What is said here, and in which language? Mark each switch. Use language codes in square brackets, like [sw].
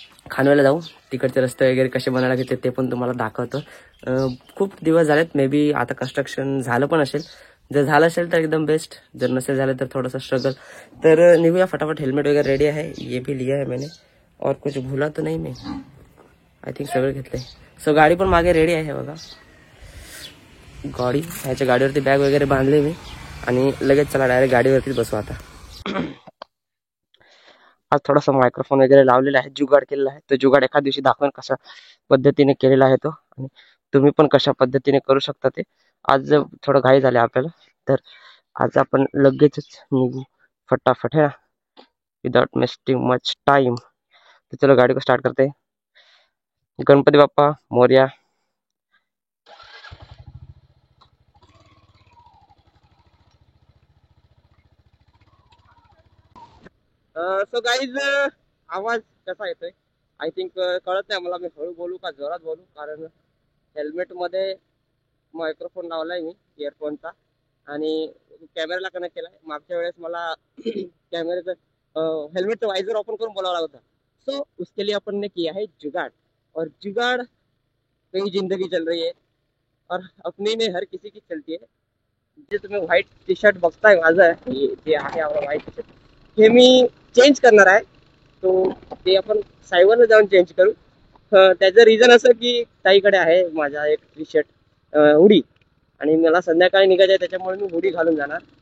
[mr] खानव्याला जाऊ, तिकडचे रस्ते वगैरे कसे बनायला घेतले ते पण तुम्हाला दाखवतो. खूप दिवस झालेत, मे बी आता कन्स्ट्रक्शन झालं पण असेल. जर झालं असेल तर एकदम बेस्ट, जर नसेल झालं तर थोडंसं स्ट्रगल. तर निघूया फटाफट. हेल्मेट वगैरे रेडी आहे, [hi] ये भी लिया है मैंने, और कुछ भूला तो नहीं मैं, [en] I think [mr] सगळं घेतलंय. सो गाडी पण मागे रेडी आहे बघा. ह्याच्या गाडीवरती बॅग वगैरे बांधले मी आणि लगेच चला डायरेक्ट गाडीवरतीच बसू आता. आज थोडासा मायक्रोफोन वगैरे लावलेला आहे, जुगाड केलेला आहे. तो जुगाड एखाद दिवशी दाखवेन कशा पद्धतीने केलेला आहे तो, आणि तुम्ही पण कशा पद्धतीने करू शकता ते. आज थोडं घाई झाले आपल्याला, तर आज आपण लगेचच निघू फटाफट है ना, [en] Without wasting much time. [hi] तर चलो गाडी को स्टार्ट करते. गणपती बाप्पा मोरया. [mr] सो गाईज, आवाज कसा येतोय [en] I think [mr] कळत नाही मला. मी हळू बोलू का जोरात बोलू, कारण हेल्मेट मध्ये मायक्रोफोन लावलाय मी इयरफोनचा आणि कॅमेराला कनेक्ट केलाय. मागच्या वेळेस मला कॅमेऱ्याचं हेल्मेटचं वायझर ओपन करून बोलावं लागत होता. [hi] सो उसके लिए अपन ने किया है जुगाड़, और जुगाड़ पे ही जिंदगी चल रही है, और अपनी में हर किसी की चलती है. [mr] जे तुम्ही व्हाईट टी शर्ट बघताय माझं, जे आहे आपलं व्हाईट टी शर्ट, हे मी चेंज करणार आहे. तो ते आपण सायबरला जाऊन चेंज करू. त्याचं रिझन असं की ताईकडे आहे माझा एक टी शर्ट हुडी, आणि मला संध्याकाळी निघायचं आहे, त्याच्यामुळे मी हुडी घालून जाणार.